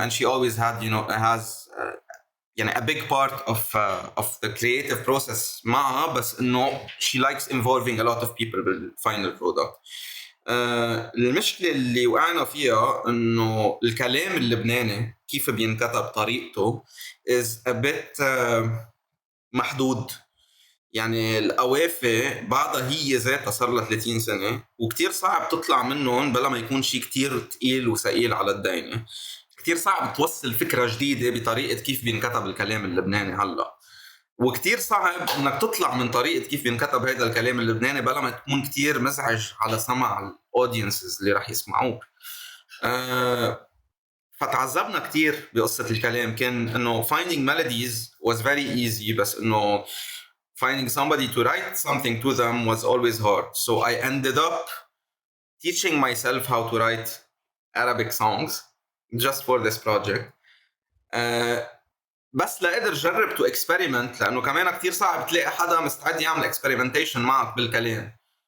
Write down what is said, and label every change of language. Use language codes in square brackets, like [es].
[en] And she always had, has a big part of the creative process [ar] معها, بس إنه [en] she likes involving a lot of people بالفاينل product. [ar] المشكلة اللي وقعنا فيها إنه الكلام اللبناني كيف بينكتب طريقته [en] is a bit [ar] محدود. يعني القوافي بعضها هي ذاتها صار لها 30 سنة وكتير صعب تطلع منهم بلا ما يكون شيء كتير تقيل وثقيل على الدينة. كتير صعب توصل فكرة جديدة بطريقة كيف بينكتب الكلام اللبناني هلأ، وكتير صعب انك تطلع من طريقة كيف بينكتب هذا الكلام اللبناني بلا ما تكون كتير مزعج على سمع الاودينسز اللي رح يسمعوك. فتعذبنا كتير بقصة الكلام. كان انه [en] finding melodies was very easy، [ar] بس انه [en] finding somebody to write something to them was always hard. So I ended up teaching myself how to write Arabic songs just for this project. [ar] بس لقدر جرب [en] to experiment، [ar] لأنه كمان كتير صعب تلاقي حدا مستعد يعمل experimentation معك بالكلام.